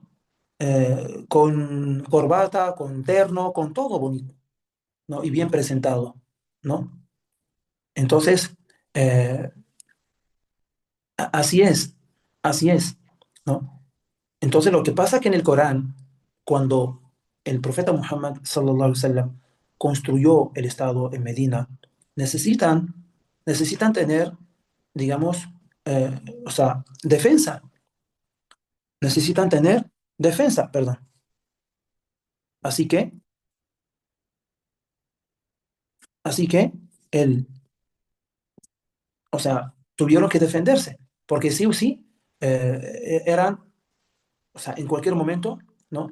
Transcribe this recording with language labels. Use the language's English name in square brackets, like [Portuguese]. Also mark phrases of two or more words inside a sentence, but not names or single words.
[Spanish] Con corbata, con terno, con todo bonito, ¿no? Y bien presentado, ¿no? Entonces, eh, así es, así es, ¿no? Entonces lo que pasa es que en el Corán, cuando el profeta Muhammad [Arabic] صلى الله عليه وسلم [Spanish] construyó el Estado en Medina, necesitan, necesitan tener, digamos, o sea, defensa, necesitan tener defensa, perdón. Así que, así que, el, o sea, tuvieron que defenderse, porque sí o sí, eran, o sea, en cualquier momento, ¿no?